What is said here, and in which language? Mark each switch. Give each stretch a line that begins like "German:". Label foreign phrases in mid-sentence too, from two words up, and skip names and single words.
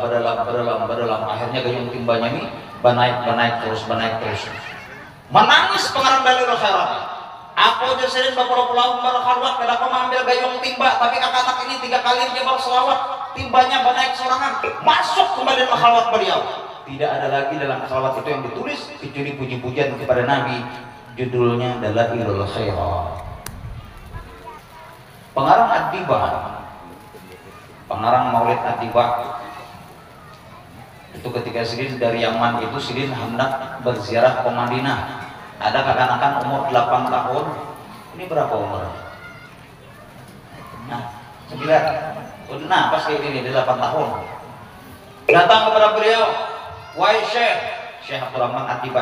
Banjar: Akhirnya gayung timbanya ini banaik terus. Menangis pengarang Dalailul Khairat. Aku aja Sidin berpuluh-puluh berkhalwat, kada kau mengambil gayung timba, tapi kekanak ini 3 kali aja berselawat, timbanya banaik sorangan, masuk kembali dalam khalwat beliau. Tidak ada lagi dalam khalwat itu yang ditulis kecuali puji-pujian kepada Nabi. Judulnya Dalailul Khairat. Pengarang Ad-Diba, pengarang Maulid Ad-Diba itu ketika Sidin dari Yaman itu Sidin hendak berziarah ke Madinah. Ada kekanakan umur 8 tahun. Ini berapa umur? Nah, 9. Nah, pas kayak ini dia 8 tahun. Datang kepada beliau, wahai Syekh Abdurrahman Ad-Diba.